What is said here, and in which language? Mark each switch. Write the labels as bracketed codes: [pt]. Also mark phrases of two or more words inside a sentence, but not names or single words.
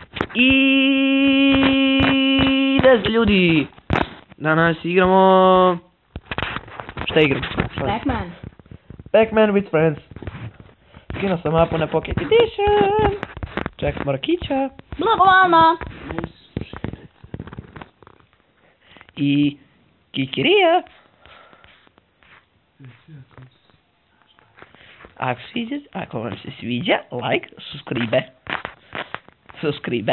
[sr] I 10 ljudi. Danas igramo... Šta igramo? Pac-Man. Pac-Man with friends. Skinuo sam mapu na Pocket Edition. Čekam Marakića. Mnogo vama. I Kikirija. Ako vam se sviđa, [en] like, subscribe.